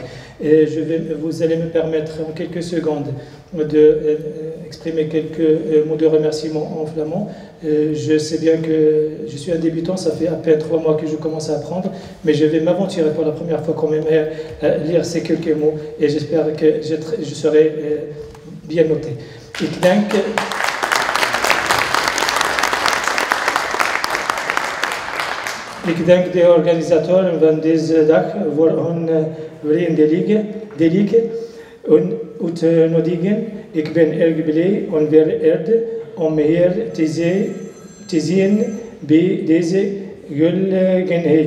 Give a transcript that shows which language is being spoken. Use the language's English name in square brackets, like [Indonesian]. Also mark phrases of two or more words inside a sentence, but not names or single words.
[French] Et vous allez me permettre en quelques secondes d'exprimer quelques mots de remerciement en flamand. Je sais bien que je suis un débutant, ça fait à peine 3 mois que je commence à apprendre, mais je vais m'aventurer pour la première fois quand même à lire ces quelques mots et j'espère que je serai bien noté. [Dutch] Ik dank de organisatoren van deze dag voor hun vriendelijke uitnodiging. Ik ben erg blij en vereerd om hier te zien bij deze gelegenheid.